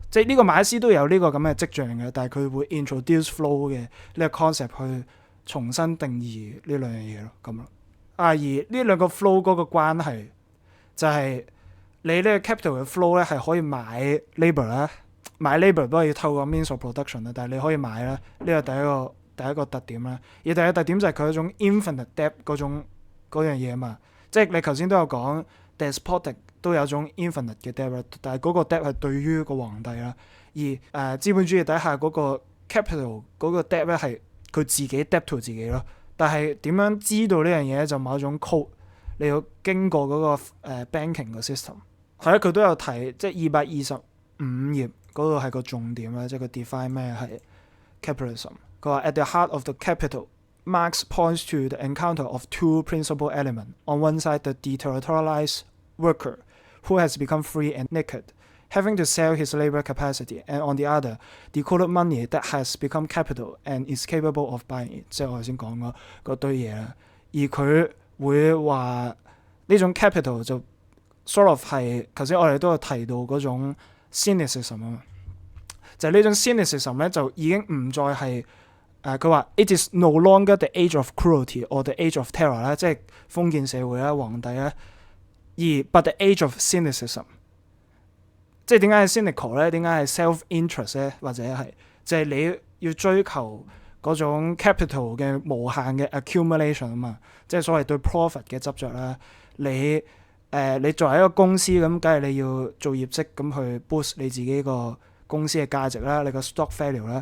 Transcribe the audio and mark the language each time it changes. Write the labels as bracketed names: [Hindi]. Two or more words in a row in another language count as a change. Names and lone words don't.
[Cantonese] 即係呢個馬克思都有呢個咁嘅跡象嘅，但係佢會 [English] introduce flow [Cantonese] 嘅呢個 concept 去重新定義呢兩樣嘢咯，咁咯。而呢兩個 flow 嗰個關係就係你呢個 capital 嘅 flow 咧係可以買 labour 啦，買 labour 都係要透過 [English] means of production [Cantonese] 啦，但係你可以買啦，呢個第一個特點啦。而第二個特點就係佢嗰種 [English] infinite debt [Cantonese] 嗰樣嘢嘛，即係你頭先都有講 despotic 都有種 infinite 嘅 debt， 但係嗰個 debt 係對於個皇帝啦，而資本主義底下嗰個 capital 嗰個 debt 咧係佢自己 [English] debt to [Cantonese] 自己咯。但係點樣知道呢樣嘢就某一種 code， 你要經過嗰個banking 個 system。係咧，佢都有提，即係225頁嗰度係個重點啦，即係佢 define 咩係 capitalism。 [English] 佢話 at the heart of the capital, Marx points to the encounter of two principal elements. On one side, the deterritorialized worker who has become free and naked, having to sell his labor capacity, and on the other, decoded money that has become capital and is capable of buying it。 [Cantonese] 即係我頭先講嗰堆嘢啦。而佢會話呢種 capital 就 [English] sort of [Cantonese] 係頭先我哋都有提到嗰種 cynicism 啊嘛，就係呢種 cynicism 咧就已經唔再係佢話 [English] it is no longer the age of cruelty or the age of terror [Cantonese] 啦，即係封建社會啦、皇帝啦，而 [English] but the age of cynicism。 [Cantonese] 即係點解係 cynical 咧？點解係 self-interest 咧？或者係就係你要追求嗰種 capital 嘅無限嘅 accumulation 啊嘛，即係所謂對 profit 嘅執着啦。你作為一個公司咁，梗係你要做業績咁去 boost 你自己個公司嘅價值啦，你個 [English] stock value [Cantonese] 啦。